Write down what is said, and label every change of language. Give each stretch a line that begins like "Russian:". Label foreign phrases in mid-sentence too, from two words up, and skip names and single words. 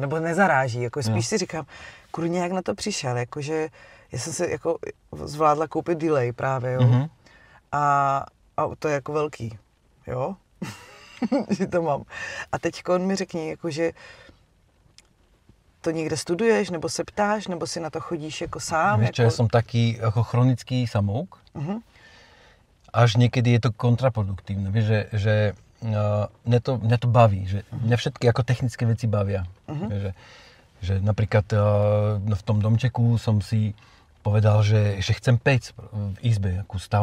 Czech: Nebo nezaráží, jako spíš si říkám, kurně, jak na to přišel, jakože já jsem si jako zvládla koupit delay právě, jo? A to je jako velký, jo? Že to mám. A teďko on mi řekni, jakože to někde studuješ, nebo se ptáš, nebo si na to chodíš jako sám?
Slovak: Víš čo, ja som taký ako chronický samouk. Až niekedy je to kontraproduktívne. Vieš, že mňa to baví. Že mňa všetky ako technické veci bavia. Vieš, že napríklad v tom domčeku som si povedal, že chcem pec v izbe, akú stavanú.